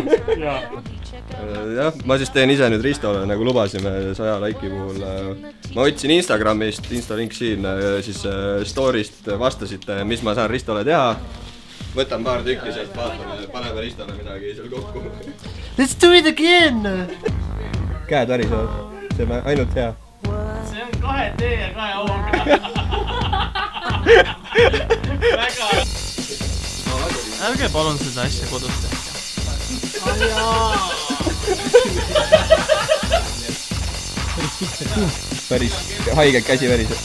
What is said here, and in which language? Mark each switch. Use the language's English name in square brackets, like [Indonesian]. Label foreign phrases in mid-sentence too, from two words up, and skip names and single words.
[Estonian] Jah, ma siis teen ise nüüd Ristole, nagu lubasime 100 laiki puhul. Ma otsin Instagramist, Insta-link siin, siis story'st vastasite, mis ma saan Ristole teha. Võtan paar tükki sealt, vaatame, paneme Ristole midagi seal kokku. [English] Let's do it again! [Estonian] Käed värisevad, see on ainult hea. See on 2 tee ja 2 auga. Väga. Ärge palun seda asja kodus tehke. Päris haiged käsi värised.